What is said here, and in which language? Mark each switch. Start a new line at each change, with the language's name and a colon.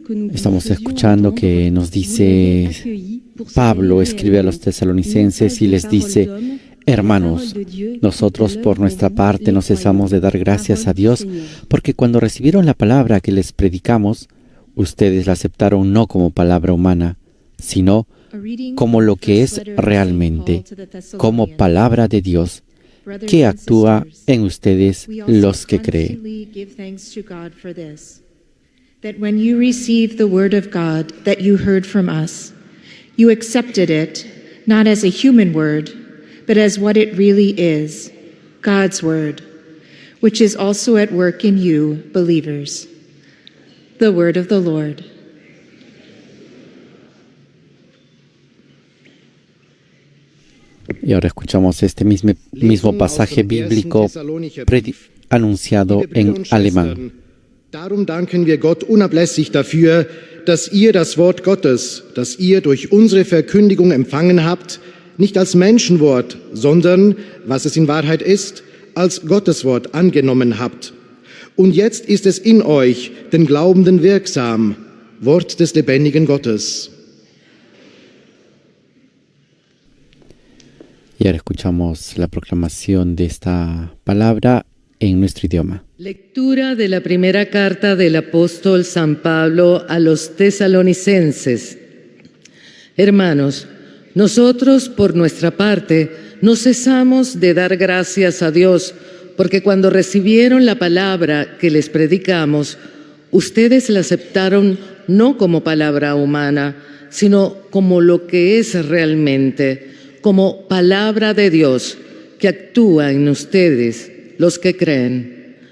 Spanish: Estamos escuchando que nos dice Pablo, escribe a los tesalonicenses y les dice: hermanos, nosotros por nuestra parte no cesamos de dar gracias a Dios, porque cuando recibieron la palabra que les predicamos, ustedes la aceptaron no como palabra humana, sino como lo que es realmente, como palabra de Dios, que actúa en ustedes los que creen.
English: That when you received the word of God that you heard from us, you accepted it not as a human word, but as what it really is, God's word, which is also at work in you, believers. The word of the Lord.
Spanish: Y ahora escuchamos este mismo pasaje bíblico anunciado en alemán.
German: Darum danken wir Gott unablässig dafür, dass ihr das Wort Gottes, das ihr durch unsere Verkündigung empfangen habt, nicht als Menschenwort, sondern, was es in Wahrheit ist, als Gotteswort angenommen habt. Und jetzt ist es in euch, den Glaubenden, wirksam, Wort des lebendigen Gottes.
Spanish: Y ahora escuchamos la proclamación de esta palabra en nuestro idioma. Lectura de la primera carta del apóstol San Pablo a los tesalonicenses. Hermanos, nosotros, por nuestra parte, no cesamos de dar gracias a Dios, porque cuando recibieron la palabra que les predicamos, ustedes la aceptaron no como palabra humana, sino como lo que es realmente, como palabra de Dios, que actúa en ustedes, los que creen.